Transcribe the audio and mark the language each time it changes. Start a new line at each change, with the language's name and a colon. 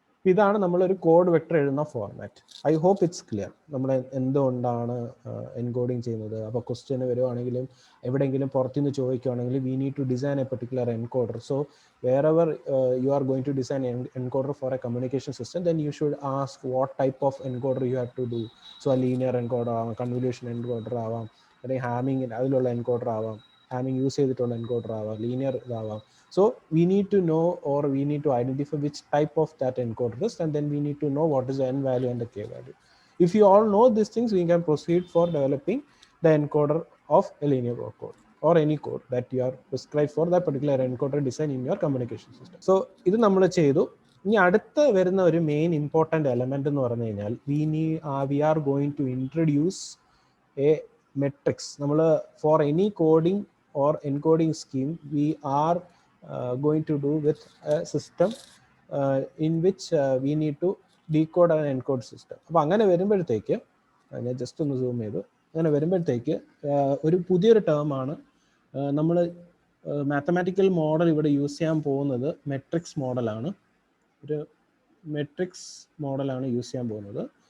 Malayalam: ഇതാണ് നമ്മളൊരു code vector എഴുതുന്ന format.
English: I hope it's clear
Malayalam: നമ്മൾ എന്തുകൊണ്ടാണ് എൻകോഡിങ് ചെയ്യുന്നത്. അപ്പോൾ ക്വസ്റ്റ്യന് വരുവാണെങ്കിലും എവിടെയെങ്കിലും പുറത്തുനിന്ന് ചോദിക്കുകയാണെങ്കിൽ
English: We need to design a particular encoder. So wherever you are going to design an encoder for a communication system, then you should ask what type of encoder you have to do. So a linear encoder
Malayalam: ആവാം, convolution encoder ആവാം, അല്ലെങ്കിൽ ഹാമിങ് അതിലുള്ള encoder ആവാം, ഹാമിങ് use ചെയ്തിട്ടുള്ള encoder ആവാം, linear ഇതാവാം.
English: So we need to know, or we need to identify which type of that encoder is, and then we need to know what is the n value and the k value. If you all know these things, we can proceed for developing the encoder of a linear block code or any code that you are prescribed for that particular encoder design in your communication system.
Malayalam: So ഇത് നമ്മൾ ചെയ്തു. ഇനി അടുത്ത വരുന്ന ഒരു main important element എന്ന് പറഞ്ഞു കഴിഞ്ഞാൽ
English: we are going to introduce a matrix. നമ്മൾ for any coding or encoding scheme we are going to do with a system in which we need to decode and encode system.
Malayalam: അപ്പോൾ അങ്ങനെ വരുമ്പോഴത്തേക്ക് ഞാൻ just ഒന്ന് zoom ചെയ്തു. അങ്ങനെ വരുമ്പോഴത്തേക്ക് ഒരു പുതിയൊരു ടേമാണ് നമ്മൾ മാത്തമാറ്റിക്കൽ മോഡൽ ഇവിടെ യൂസ് ചെയ്യാൻ പോകുന്നത്. മെട്രിക്സ് മോഡലാണ്, ഒരു മെട്രിക്സ് മോഡലാണ് യൂസ് ചെയ്യാൻ പോകുന്നത്.